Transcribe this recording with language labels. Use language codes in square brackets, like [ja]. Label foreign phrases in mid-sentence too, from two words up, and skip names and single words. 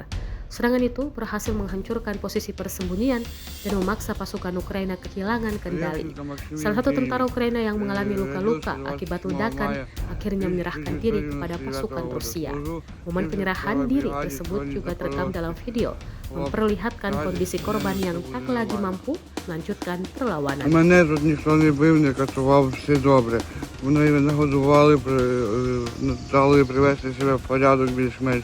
[id] Serangan itu berhasil menghancurkan posisi persembunyian dan memaksa pasukan Ukraina kehilangan kendali. Salah satu tentara Ukraina yang mengalami luka-luka akibat ledakan akhirnya menyerahkan diri kepada pasukan Rusia. Momen penyerahan diri tersebut juga terekam dalam video, memperlihatkan kondisi korban yang tak lagi mampu melanjutkan perlawanan. [uk] Мене тут ніхто не бив, не катував, все добре. Вони мене годували, дали привести себе в порядок більш-менш.